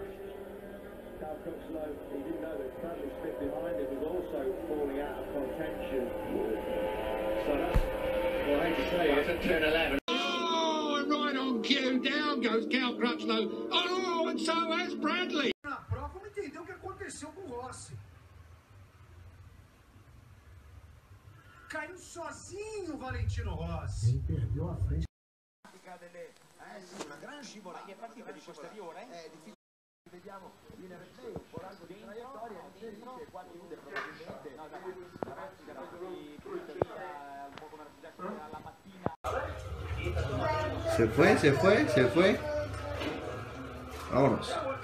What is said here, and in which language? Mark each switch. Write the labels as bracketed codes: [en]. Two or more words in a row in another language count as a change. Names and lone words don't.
[en] Cal Crutchlow, he didn't know that Bradley Smith behind him was also falling out of contention. So that's, well, I hate to say it, it's at turn 11. Oh, and right on cue, down goes Cal Crutchlow. Oh, and so has Bradley. [pt] Na prova, vamos entender o que aconteceu com o Rossi. Caiu sozinho o Valentino Rossi. Ele perdeu a frente. [it] Una gran scivolata. È partita di posteriore? È difficile. Vediamo in replay un po' largo di traiettoria. E qua chiude probabilmente. No, davanti un po' come la mattina. [es] Se fue. Vámonos.